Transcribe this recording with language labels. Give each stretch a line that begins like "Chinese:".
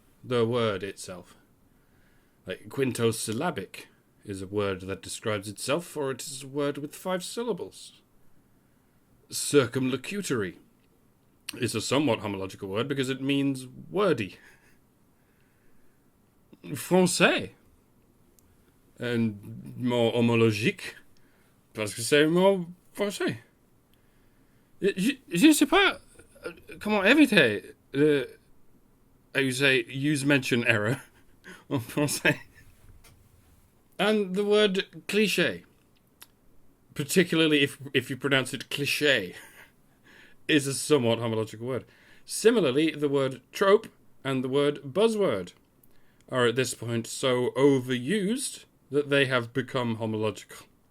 English: The word itself. Like quintosyllabic is a word that describes itself, for it is a word with 5 syllables. Circumlocutory is a somewhat homological word because it means wordy.
French: Français.
English: And more
French: homologique parce que c'est
English: more
French: français. Je ne sais pas comment éviter
English: how you say use mention error
French: en français.
English: And the word cliché, particularly if you pronounce it cliché, is a somewhat homological word. Similarly, the word trope and the word buzzword are at this point so overused that they have become homological.